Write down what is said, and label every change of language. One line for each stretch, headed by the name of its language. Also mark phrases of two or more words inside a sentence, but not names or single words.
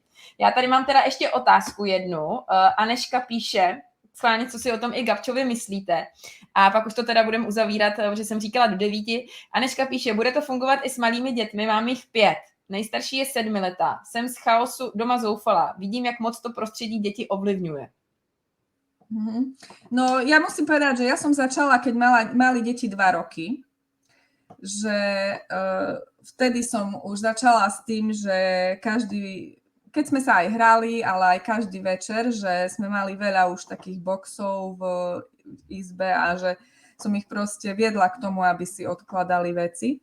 Czech: Já tady mám teda ještě otázku jednu. Aneška píše, schválně, co si o tom i Gabčovi myslíte. A pak už to teda budeme uzavírat, že jsem říkala do 9. Aneška píše, bude to fungovat i s malými dětmi, mám jich 5. Nejstarší je 7letá. Jsem z chaosu doma zoufalá. Vidím, jak moc to prostředí děti ovlivňuje. No,
Slovak: ja musím povedať, že ja som začala, keď mali deti 2 roky, že vtedy som už začala s tým, že keď sme sa aj hrali, ale aj každý večer, že sme mali veľa už takých boxov v izbe a že som ich proste viedla k tomu, aby si odkladali veci.